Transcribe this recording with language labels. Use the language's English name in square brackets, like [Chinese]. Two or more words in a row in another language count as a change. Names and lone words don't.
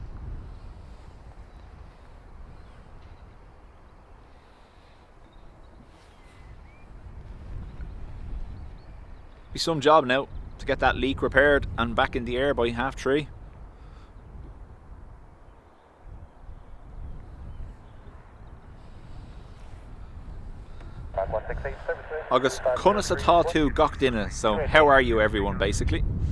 [English] Be some job now to get that leak repaired and back in the air by 3:30. [Irish] Agus Cunas atá tú gach duine, [English] so how are you everyone basically?